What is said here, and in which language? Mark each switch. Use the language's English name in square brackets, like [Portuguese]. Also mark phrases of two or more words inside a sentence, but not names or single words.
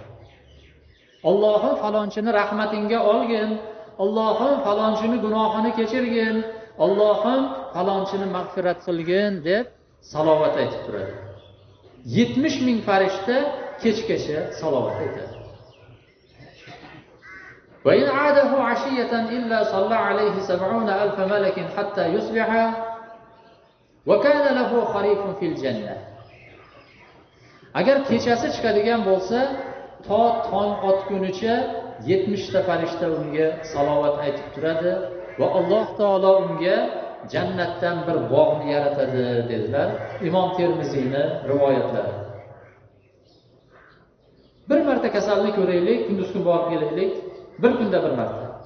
[Uzbek] Allohim falonchini rahmatingga olgin, Allohim falonchini gunohini kechirgin, Allohim falonchini mag'firat qilgin deb salovat aytib turadi. 70,000 farishta kechgacha salovat aytadi. [Arabic] وإن عاده عشية إلا صلى عليه 70,000 ملك حتى يصبح وكان له خريف في الجنة. [Uzbek] agar kechasi chiqadigan bo'lsa, to tong otgunicha 70 ta farishta unga salovat aytib turadi va Alloh taolo unga jannatdan bir bog'ni yaratadi dedilar. Imom Termiziyning rivoyatlari. Bir marta kasalni ko'raylik, kunduz kun borib kelaylik, bir kunda bir marta.